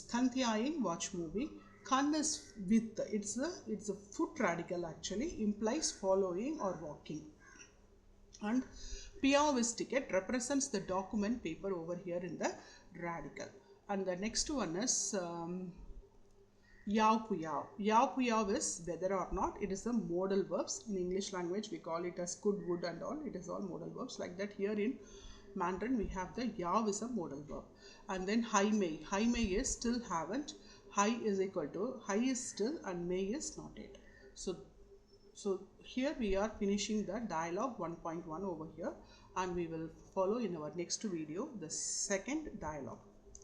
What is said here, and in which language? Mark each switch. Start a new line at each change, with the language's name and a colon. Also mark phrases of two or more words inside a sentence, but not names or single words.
Chinese: 看电影,
English: watch movie. Kan is with, it's a foot radical actually, implies following or walking. And piào is ticket, represents the document paper over here in the radical. And the next one is
Chinese: 要不要. 要不要
English: is whether or not. It is the modal verbs. In English language we call it as could, would and all. It is all modal verbs. Like that here in Mandarin we have the yao is a modal verb. And then
Chinese: 还没. 还没
English: is still haven't. Hai is equal to, hai is still and mei is not yet. So here we are finishing the dialogue 1.1 over here, and we will follow in our next video the second dialogue.